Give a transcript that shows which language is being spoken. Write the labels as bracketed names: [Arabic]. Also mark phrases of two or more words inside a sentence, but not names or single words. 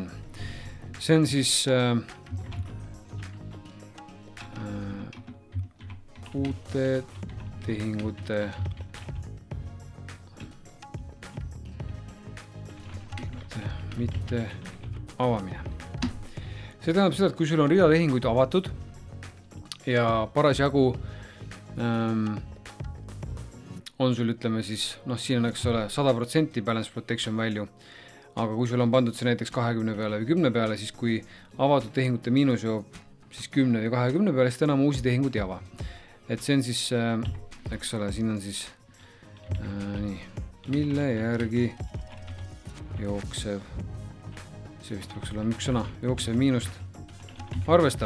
[Estonian] See on siis uute tehingute mitte avamine. See tähendab seda, et kui sul on rida tehinguid avatud ja parasjagu on sul siis, siin on 100% [English] balance protection value, [Estonian] aga kui sul on pandud see näiteks 20 peale või 10 peale, siis kui avatud tehingute miinus joob siis 10 või 20 peale, siis enam uusi tehingut ei ava. Et see on siis, siin on siis nii, mille järgi jooksev, see vist peaks olema üks sõna, jooksev miinust arvestab.